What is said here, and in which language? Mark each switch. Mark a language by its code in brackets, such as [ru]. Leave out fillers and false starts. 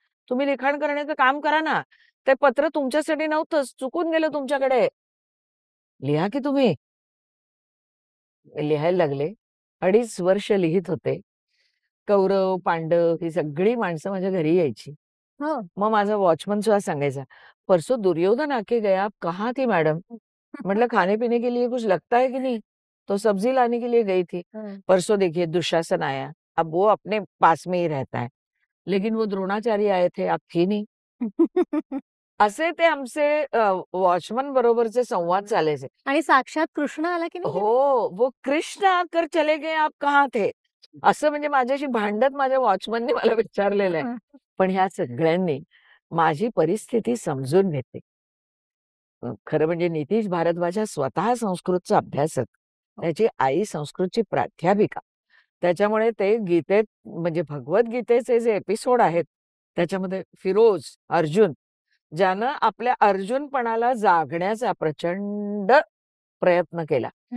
[mr] तुम्ही लिखाण करण्याचं काम करा ना. ते पत्र तुमच्यासाठी नव्हतंच, चुकून गेलं तुमच्याकडे. लिहा की तुम्ही. लिहायला लागले. 2.5 वर्ष लिहित होते. कौरव, पांडव ही सगळी माणसं माझ्या घरी यायची. मग माझा वॉचमन सुद्धा सांगायचा, [hi] परसों दुर्योधन आके गया, आप कहाँ थी मैडम? मतलब खाने पीने के लिए कुछ लगता है कि नहीं? तो सब्जी लाने के लिए गई थी. परसों देखिए दुशासन आया, अब वो अपने पास में ही रहता है, लेकिन वो द्रोणाचार्य आए थे, आप थी नहीं. [mr] असे ते आमचे वॉचमन बरोबरचे संवाद चालायचे. आणि साक्षात कृष्ण आला की नाही? [hi] हो, वो कृष्ण आकर चले गए, आप कहाँ थे? [mr] असं म्हणजे माझ्याशी भांडत माझ्या वॉचमनने मला विचारलेलं आहे. पण ह्या सगळ्यांनी माझी परिस्थिती समजून घेतली. खरं म्हणजे नितीश भारद्वाज स्वतः संस्कृतचा अभ्यासक, त्याची आई संस्कृतची प्राध्यापिका. त्याच्यामुळे ते गीतेत म्हणजे भगवद्गीतेचे जे एपिसोड आहेत त्याच्यामध्ये फिरोज, अर्जुन, ज्यानं आपल्या अर्जुनपणाला जागण्याचा प्रचंड प्रयत्न केला.